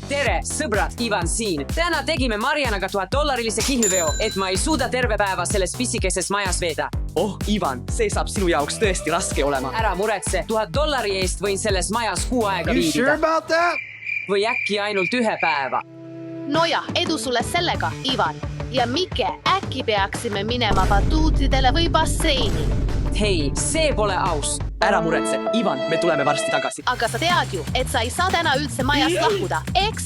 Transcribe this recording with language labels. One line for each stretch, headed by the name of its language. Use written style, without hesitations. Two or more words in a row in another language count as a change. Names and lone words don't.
Estonian: Tere, sõbrad, Ivan siin. Täna tegime Marianaga $1000 kihlveo, et ma ei suuda terve päeva selles pisikeses majas veeda. Oh, Ivan, see saab sinu jaoks tõesti raske olema. Ära muretse, $1000 eest võin selles majas kuu aega
English: You sure
Estonian: viibida.
English: about that?
Estonian: Või äkki ainult 1 päeva. Noja, edu sulle sellega, Ivan. Ja Mike, äkki peaksime minema batuutidele või basseini. Hei, see pole aus. Ära muretse, Ivan, me tuleme varsti tagasi. Aga sa tead ju, et sa ei saa täna üldse majast lahkuda, eks?